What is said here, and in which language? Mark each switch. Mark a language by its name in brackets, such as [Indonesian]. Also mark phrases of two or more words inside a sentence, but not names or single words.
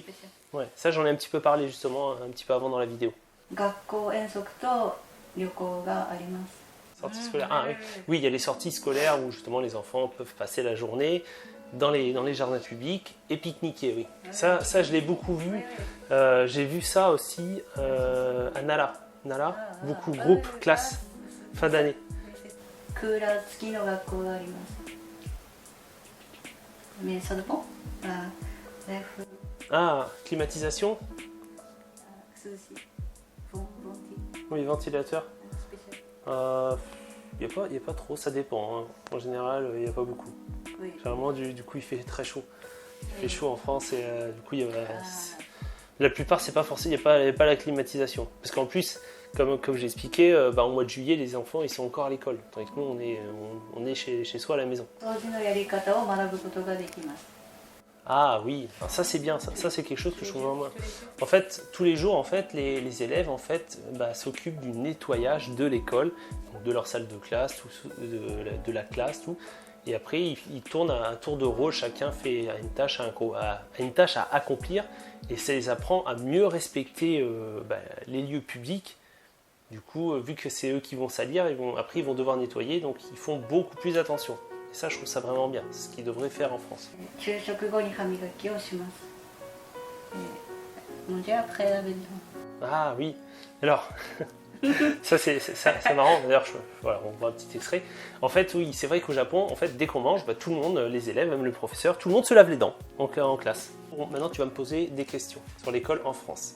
[French] Ouais, ça j'en ai un petit peu parlé justement, un petit peu avant dans la vidéo. [Japanese] 学校遠足と旅行があります。 [French] Sorties scolaires. Ah oui. Oui, il y a les sorties scolaires où justement les enfants peuvent passer la journée dans les jardins publics et pique-niquer, oui. Ça je l'ai beaucoup vu. J'ai vu ça aussi à Nara. Nara, beaucoup, groupe, classe, fin d'année. [Japanese] クーラー付きの学校があります。 [French] Mais ça dépend. Bref, Ah, climatisation. [Japanese] 涼しい。ボンティ [French] Oui, ventilateur. [Japanese] スペシャル。 [French] Il n'y a pas trop, ça dépend. Hein. En général, il n'y a pas beaucoup. Oui. Généralement, du coup, il fait très chaud. Il fait chaud en France et du coup, la plupart, c'est pas forcément, il n'y a pas la climatisation. Parce qu'en plus, comme j'ai expliqué, au mois de juillet, les enfants, ils sont encore à l'école. Tandis que nous, on est chez soi à la maison. [Japanese] 掃除のやり方を学ぶことができます。 [French] Ah oui, alors ça c'est bien, ça c'est quelque chose que je trouve vraiment. En fait, tous les jours, en fait, les élèves en fait, s'occupent du nettoyage de l'école, donc de leur salle de classe, de la classe, tout. Et après, ils tournent à un tour de rôle, chacun fait une tâche à accomplir. Et ça les apprend à mieux respecter les lieux publics. Du coup, vu que c'est eux qui vont salir, après ils vont devoir nettoyer, donc ils font beaucoup plus attention. Et ça, je trouve ça vraiment bien, c'est ce qu'ils devraient faire en France. [Japanese] 昼食後に歯磨きをします。 [French] manger après la maison. Ah oui, alors, ça c'est marrant, d'ailleurs, voilà, on voit un petit extrait. En fait, oui, c'est vrai qu'au Japon, en fait, dès qu'on mange, tout le monde, les élèves, même le professeur, tout le monde se lave les dents en classe. Bon, maintenant, tu vas me poser des questions sur l'école en France.